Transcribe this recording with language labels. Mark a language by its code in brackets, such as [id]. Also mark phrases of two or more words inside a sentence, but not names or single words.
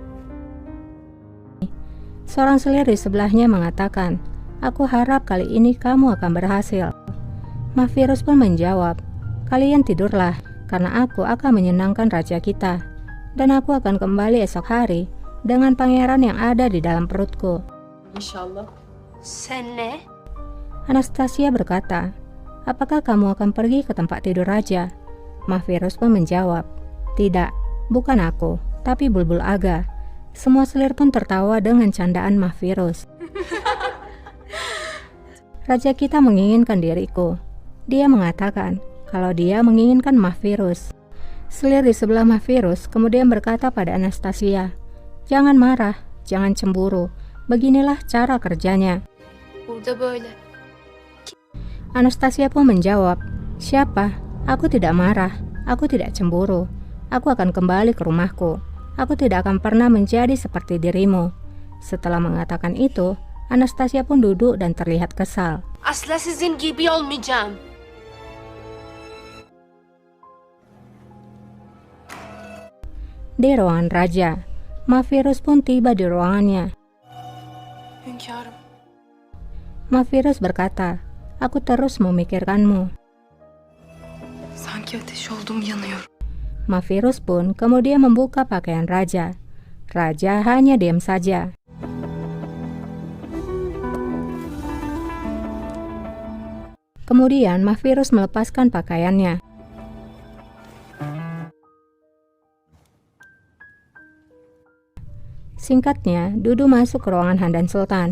[id] Seorang selir di sebelahnya mengatakan, "Aku harap kali ini kamu akan berhasil." Mahvirus pun menjawab, "Kalian tidurlah, karena aku akan menyenangkan raja kita. Dan aku akan kembali esok hari dengan pangeran yang ada di dalam perutku." İnşallah. [tr] Sen ne? [id] Anastasia berkata, "Apakah kamu akan pergi ke tempat tidur raja?" Mahvirus pun menjawab, "Tidak, bukan aku, tapi Bulbul Aga." Semua selir pun tertawa dengan candaan Mahvirus. "Raja kita menginginkan diriku." Dia mengatakan kalau dia menginginkan Mahvirus. Selir di sebelah Mahvirus kemudian berkata pada Anastasia, "Jangan marah, jangan cemburu. Beginilah cara kerjanya." [tr] Burada böyle. [id] Anastasia pun menjawab, "Siapa? Aku tidak marah, aku tidak cemburu. Aku akan kembali ke rumahku. Aku tidak akan pernah menjadi seperti dirimu." Setelah mengatakan itu, Anastasia pun duduk dan terlihat kesal. [tr] Asla sizin gibi olmayacağım. [id] Di ruangan raja, Mahvirus pun tiba di ruangannya. Hünkârım. Mahvirus berkata, "Aku terus memikirkanmu." [tr] Sanki ateş oldum, yanıyorum. [id] Mahvirus pun kemudian membuka pakaian raja. Raja hanya diam saja. Kemudian Mahvirus melepaskan pakaiannya. Singkatnya, Dudu masuk ke ruangan Handan Sultan.